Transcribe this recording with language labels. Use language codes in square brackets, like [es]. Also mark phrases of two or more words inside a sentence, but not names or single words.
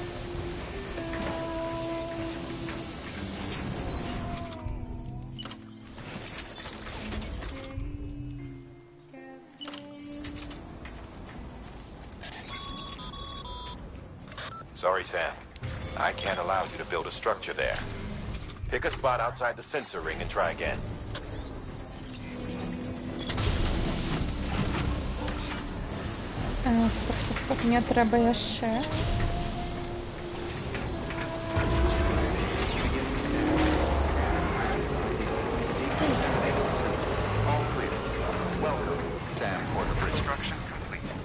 [en] Sorry, Sam. I can't allow you to build a structure there. Pick a spot outside the sensor ring and try again. [be] Стоп, мне треба яшчэ. [en] All clear. Welcome, Sam Porter Bridges. Construction complete.